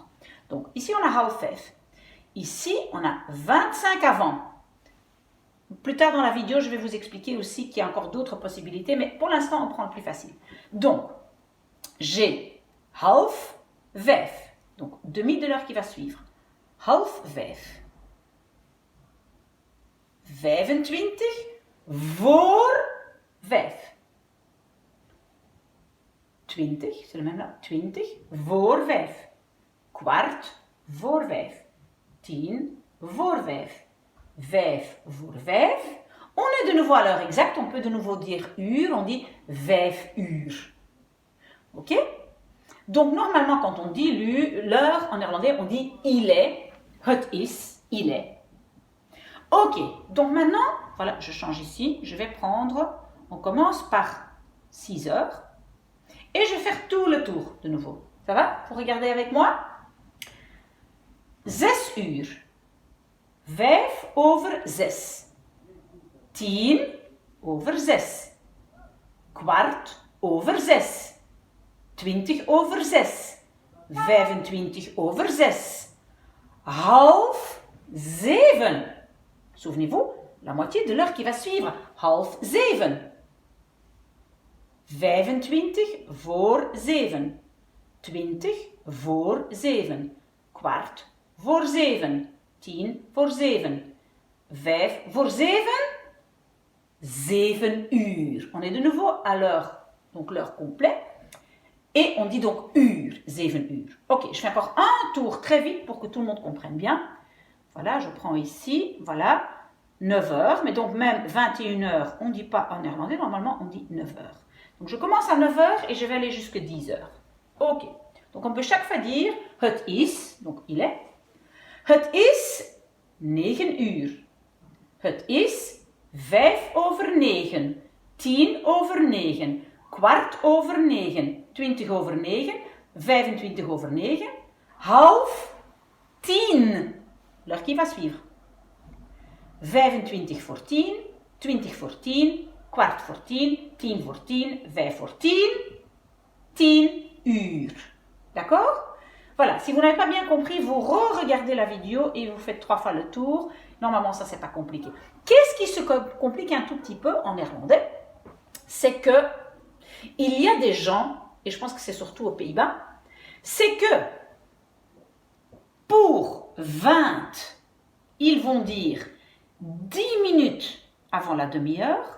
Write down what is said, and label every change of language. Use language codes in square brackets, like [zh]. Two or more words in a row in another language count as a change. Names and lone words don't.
[fr] Donc, ici, on a half 5. Ici, on a 25 avant. Plus tard dans la vidéo, je vais vous expliquer aussi qu'il y a encore d'autres possibilités, mais pour l'instant, on prend le plus facile. Donc, j'ai half 5, donc demi de l'heure qui va suivre. [nl] Half 5. 25 voor 5. 20, [fr] c'est le même là. [nl] 20 voor 5. Kwart voor 5. 10 voor 5. 5 voor 5. [fr] On est de nouveau à l'heure exacte, on peut de nouveau dire uur, on dit 5 uur. Ok? Donc normalement quand on dit l'heure en néerlandais, on dit il est, [nl] het is, [fr] il est. Ok, donc maintenant, voilà, je change ici, je vais prendre, on commence par 6 heures, et je vais faire tout le tour de nouveau. Ça va? Vous regardez avec moi? 6 uur. [nl] 5:06. 10:06. 15:15. 20:06. 25:06. Half 7. [fr] Souvenez-vous, la moitié de l'heure qui va suivre. [nl] Half 7. 25 voor 7. 20 voor 7. Kwart voor 7. 10 voor 7. 5 voor 7. 7 uur. [fr] On est de nouveau à l'heure, donc l'heure complète. Et on dit donc uur, 7 uur. Ok, je fais encore un tour très vite pour que tout le monde comprenne bien. Voilà, je prends ici, voilà, 9 heures. Mais donc même 21 heures, on ne dit pas en néerlandais, normalement on dit 9 heures. Donc je commence à 9 heures et je vais aller jusqu'à 10 heures. Ok, donc on peut chaque fois dire [nl] het is, [fr] donc il est. [nl] Het is 9 uur. Het is 5:09. 10:09. 9:15. 20:09. 25:09. Half 10. [fr] L'heure l'heure qui va suivre. [nl] 25 voor 10, 20 voor 10, kwart voor 10, 10 voor 10, 5 voor 10, 10 uur. [fr] D'accord? Voilà, si vous n'avez pas bien compris, vous re-regardez la vidéo et vous faites 3 fois le tour. Normalement, ça, c'est pas compliqué. Qu'est-ce qui se complique un tout petit peu en néerlandais? C'est que il y a des gens, et je pense que c'est surtout aux Pays-Bas, c'est que pour 20, ils vont dire 10 minutes avant la demi-heure.